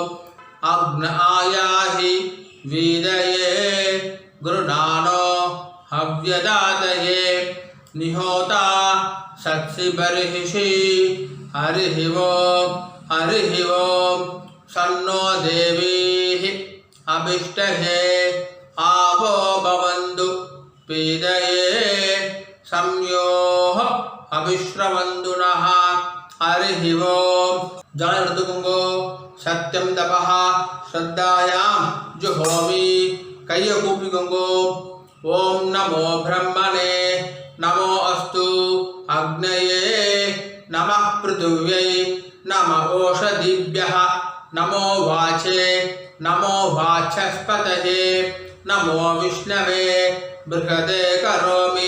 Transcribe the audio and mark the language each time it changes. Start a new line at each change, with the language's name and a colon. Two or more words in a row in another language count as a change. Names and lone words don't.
Sanskrit: अग्न आयाहि वीदये गृणानो हव्यदातये निहोता सत्सि बर्हिषि. हरिः ओम्. हरिः ओम्. सन्नो देवीः अभिष्टहे आवो भवन्तु पीदये अविस्रवन्तुनः हरिः ओम्.
Tamil: ஜலம் எடுத்துக்கோங்கோ.
Sanskrit: सत्यं तपः श्रद्धायां जुहोमि.
Tamil: கையை கூப்பிக்கோங்கோ.
Sanskrit: ओम् नमो ब्रह्मणे नमो अस्तु अग्नये नमः पृथिव्यै नम ओषधीभ्यः नमो वाचे नमो वाचस्पतये नमो विष्णवे बृहते करोमि.